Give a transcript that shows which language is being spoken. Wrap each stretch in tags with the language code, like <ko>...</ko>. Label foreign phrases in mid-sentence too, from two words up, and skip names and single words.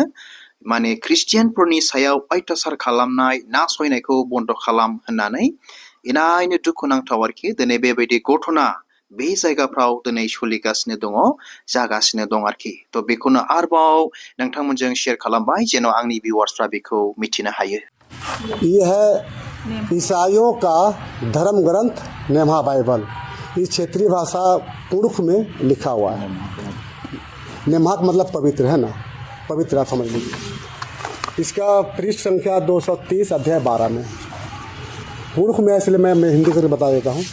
<brx>माने ख्रिस्टियानफोरनि सायाव अयथासार खालामनाय नासयनायखौ बन्द खालाम होननानै इनायनो दुखुनांथाव आरोखि दिनै बेबायदि घटना बे जायगाफ्राव दिनै सोलिगासिनो दङ जागासिनो दं आरोखि। थ' बेखौनो आरोबाव नोंथांमोनजों शेयार खालामबाय जेन' आंनि भिउवार्सफ्रा बेखौ मिथिनो हायो।</brx> <hi>ये है ईसाइयों का धर्म ग्रंथ नेमा बाइबल। इस क्षेत्रीय भाषा पुरुष में लिखा हुआ है। नेमाक मतलब पवित्र है ना, पवित्र आप समझ लीजिए। इसका पृष्ठ संख्या 230 अध्याय 12 में पुरुष में, इसलिए मैं हिंदी करके बता देता हूँ।</hi>